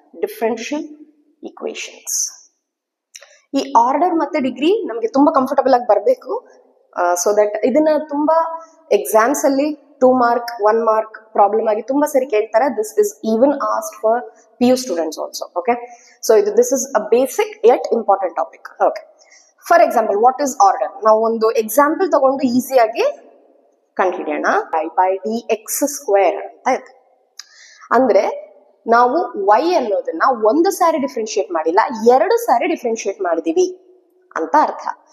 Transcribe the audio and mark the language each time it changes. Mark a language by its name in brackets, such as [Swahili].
[Kannada] Differential equations. ಈ order ಮತ್ತೆ degree ನಮಗೆ ತುಂಬಾ ಕಂಫರ್ಟಬಲ್ ಆಗಿ ಬರಬೇಕು, ಸೊ ದಟ್ ಇದನ್ನ ತುಂಬಾ ಎಕ್ಸಾಮ್ಸ್ ಅಲ್ಲಿ 2 ಮಾರ್ಕ್ 1 ಮಾರ್ಕ್ ಪ್ರಾಬ್ಲಮ್ ಆಗಿ ತುಂಬಾ ಸರಿ ಕೇಳ್ತಾರೆ. [English] This is even asked for PU students also. Okay, so this is a basic yet important topic. [Kannada] Okay, [English] For example what is order? [Kannada] ನಾವು ಒಂದು ಎಕ್ಸಾಂಪಲ್ ತಗೊಂಡು ಈಸಿಯಾಗಿ ಕಂಡುಹಿಡಿಯೋಣ. by dx ಸ್ಕ್ವೇರ್ ಅಂತ ಇದೆ. ಅಂದ್ರೆ ನಾವು y ಅನ್ನೋದನ್ನ ಒಂದು ಸಾರಿ ಡಿಫ್ರೆನ್ಶಿಯೇಟ್ ಮಾಡಿಲ್ಲ, 2 ಸಾರಿ ಡಿಫ್ರೆನ್ಶಿಯೇಟ್ ಮಾಡಿದೀವಿ ಅಂತ ಅರ್ಥ.